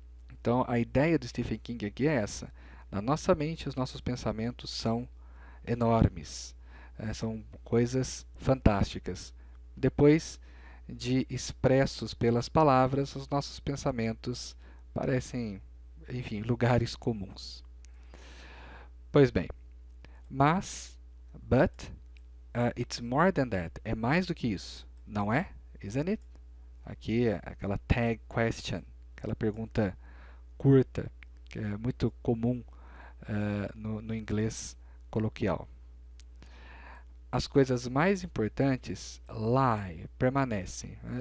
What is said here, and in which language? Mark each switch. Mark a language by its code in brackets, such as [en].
[pt] Então, a ideia do Stephen King aqui é essa. Na nossa mente, os nossos pensamentos são enormes, são coisas fantásticas. Depois de expressos pelas palavras, os nossos pensamentos parecem, enfim, lugares comuns. Pois bem, [en] but, it's more than that. [pt] É mais do que isso, não é? [en] Isn't it? [pt] Aqui é aquela tag question, aquela pergunta curta, que é muito comum no inglês coloquial. As coisas mais importantes permanecem.